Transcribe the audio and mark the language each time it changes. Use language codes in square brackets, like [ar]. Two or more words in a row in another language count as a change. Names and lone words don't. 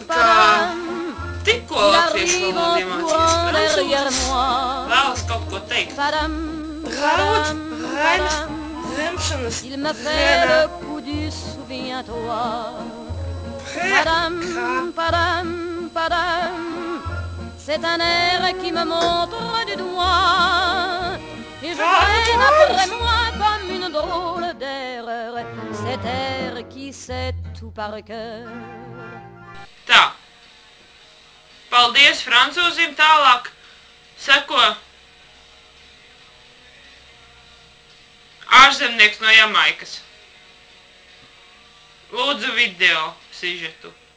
[lv] ka tikko latviešu valodu iemācījies francūzis vēlas kaut ko teikt. Raud, raimes, remšanas, rēnā, [fr] C'est un air qui me montre du doigt et je traîne après moi comme une drôle d'erreur cet air qui sait tout par cœur. [lv] Tā. Paldies francūzim, tālāk seko ārzemnieks no Jamaikas. Lūdzu video sižetu.